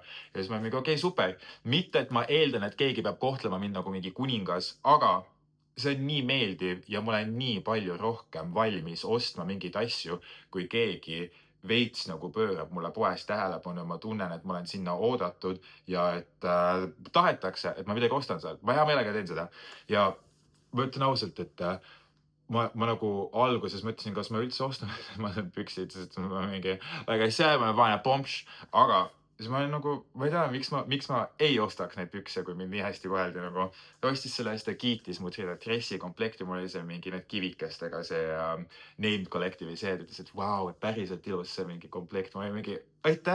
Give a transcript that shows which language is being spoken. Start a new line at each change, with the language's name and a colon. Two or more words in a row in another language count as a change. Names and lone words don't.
Estonian: Ja siis ma olin mingi, okei, super. Mitte, et ma eeldan, et keegi peab kohtlema mind nagu mingi kuningas, aga see on nii meeldiv ja ma olen nii palju rohkem valmis ostma mingeid asju, kui keegi veits nagu pöörab mulle poes tähelepanu ja ma tunnen, et ma olen sinna oodatud ja et tahetakse, et ma midagi ostan sealt. Ma hea meelega teen seda. Ja ma ütlen ausalt, et ma nagu alguses mõtlesin, kas ma üldse ostan ma need püksid, sest ma mingi,
English: like I said,
Estonian: ma olen vaene pomps, aga siis ma olin nagu, ma ei tea, miks ma ei ostaks neid pükse, kui mind nii hästi koheldi nagu. Ta ostis selle eest, ta kiitis mu selle dressikomplekti, mul oli see mingi need kivikestega see named collective'i see, ta ütles, et vau, et päriselt ilus see mingi komplekt. Ma olin mingi, aitäh.